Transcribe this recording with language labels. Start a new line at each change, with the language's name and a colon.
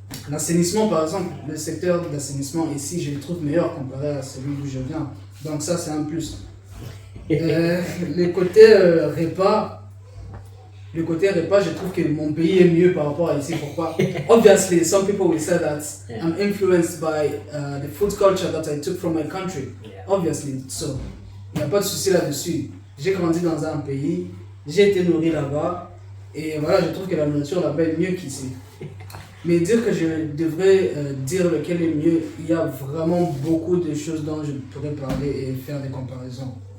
French: L'assainissement, par exemple, le secteur de l'assainissement ici, je le trouve meilleur comparé à celui d'où je viens. Donc ça, c'est un plus. Le côté repas, je trouve que mon pays est mieux par rapport à ici. Pourquoi?
English: Obviously, some people will say that I'm influenced by the food culture that I took from my country. Yeah.
French: Obviously, so il n'y a pas de souci là-dessus. J'ai grandi dans un pays, j'ai été nourri là-bas, et voilà, je trouve que la nourriture là-bas est mieux qu'ici. Mais dire que je devrais dire lequel est mieux, il y a vraiment beaucoup de choses dont je pourrais parler et faire des comparaisons.